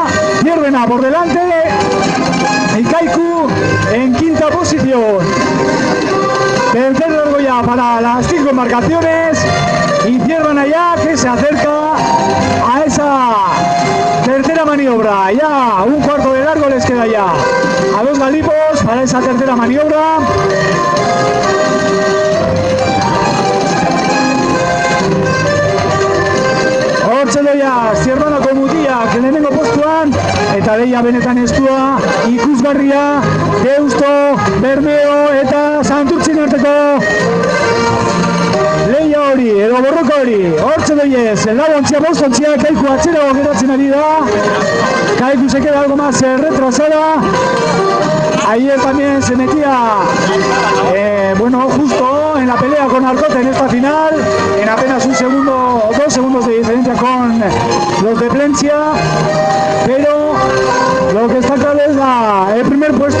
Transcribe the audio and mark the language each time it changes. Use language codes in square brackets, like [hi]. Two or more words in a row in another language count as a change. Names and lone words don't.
[es] Zierbena por delante y Kaiku en quinta posición. Tercer largo ya para las 5 embarcaciones y Zierbana ya que se acerca a esa tercera maniobra. Ya un cuarto de largo les queda ya a los Galipos para esa tercera maniobra. [eu] Hortxe doia, Zierbanako mutiak lehenengo postuan, eta lehia benetan estua, ikusgarria, Deusto, Bermeo eta Santurtzin arteko lehia hori, edo borroko hori. Hortxe doiez, lau ontzia, bost ontzia, Kaiku atzerago geratzen ari da, [es] Kaiku se queda algo más retrasada. Ayer también se metía, bueno, justo en la pelea con Arcote en esta final, en apenas un segundo o 2 segundos de diferencia con los de Plencia, pero lo que está claro es el primer puesto.